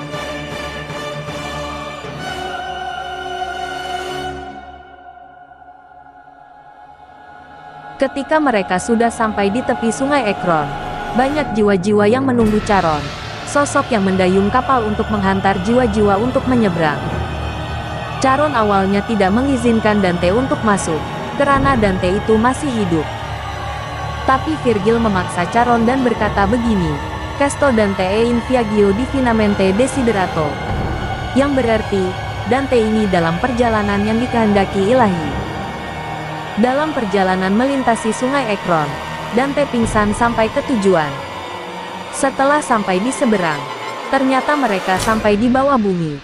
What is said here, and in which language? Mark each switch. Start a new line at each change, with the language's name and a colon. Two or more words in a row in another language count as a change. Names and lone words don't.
Indonesian: Ketika mereka sudah sampai di tepi Sungai Ekron, banyak jiwa-jiwa yang menunggu Charon, sosok yang mendayung kapal untuk menghantar jiwa-jiwa untuk menyeberang. Charon awalnya tidak mengizinkan Dante untuk masuk, karena Dante itu masih hidup. Tapi Virgil memaksa Charon dan berkata begini,
Italian: Questo Dante è in viaggio divinamente desiderato.
Indonesian: Yang berarti, Dante ini dalam perjalanan yang dikehendaki ilahi. Dalam perjalanan melintasi Sungai Ekron, Dante pingsan sampai ke tujuan. Setelah sampai di seberang, ternyata mereka sampai di bawah bumi.